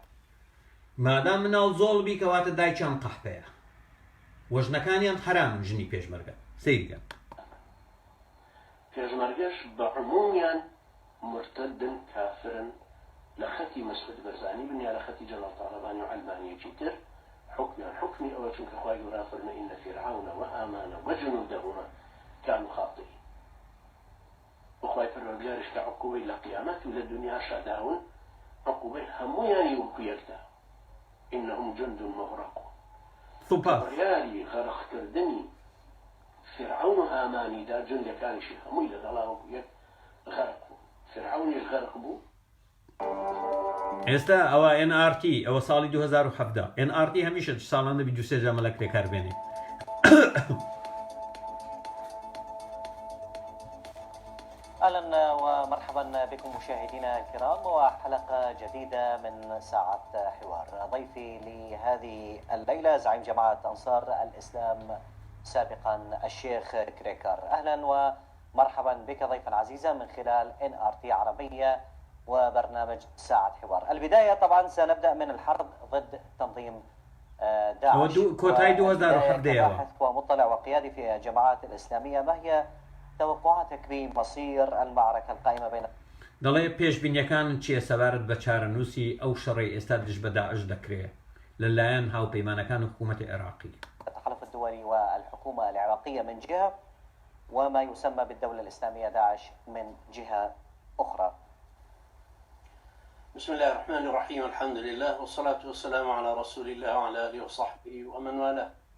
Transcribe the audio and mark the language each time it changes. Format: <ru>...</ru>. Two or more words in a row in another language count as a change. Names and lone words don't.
<ckb>مادام مناڵ زۆڵ بی کەواتە دایکیان قەحپەیە وەژنەکانیان حرامن ژنی پێشمەرگە سەیرگەن پێشمەرگەش بە عمومیان مرتدن کافرن لە خەتی مەسعود بەرزانی بن یا لە خەتی جەلال تاڵەبانی و عەلمانیەکی تر حکمیان حکمی ئەوە چونکە خوای گەورە فەرمێ</ckb> <ar>ئینە فیرعەون وهامان وجنودهما كانوا خاطئين</ar> <ckb>وخواي فرمانگارش کە عقوبەی لە قیامەت و لە دنیاشا داون عقوبەی هەموویان وەکو یەکدا</ckb> <ar>إنهم جند مغرقون</ar> <ckb>بڕیاری غەرقکردنی فرعون و هامانیدا جندەکانیشی هەمووی لەگەڵا وەکو یەک غەرق بوو فرعونیش غەرق بوو ئێستا ئەوە NRT ئەوە ساڵی 2017 NRT هەمیشە ساڵان دەبی دووسێ جا مەلە کرێکار بێنێ</ckb> <ar>اهلا ومرحبا بكم مشاهدينا الكرام وحلقه جديده من ساعه حوار. ضيفي لهذه الليله زعيم جماعه انصار الاسلام سابقا الشيخ كريكار. اهلا ومرحبا بك ضيفا عزيزا من خلال NRT عربيه وبرنامج ساعه حوار. البدايه طبعا سنبدا من الحرب ضد تنظيم داعش. كباحث ومطلع وقيادي في الجماعات الاسلاميه، ما هي توقعاتك بمصير المعركة القائمة بين</ar> <ckb>دەڵێ پێشبینیەکان چیە سەبارەت بە چارەنووسی ئەو شەڕی ئێستا دژ بە داعش دەکرێت لەلایەن هاوپەیمانەکان و حکوومەتی عێراقی</ckb> <ar>التحالف الدولي والحكومة العراقية من جهة وما يسمى بالدولة الإسلامية داعش من جهة أخرى؟ بسم الله الرحمن الرحيم، الحمد لله والصلاة والسلام على رسول الله وعلى آله وصحبه ومن والاه.</ar>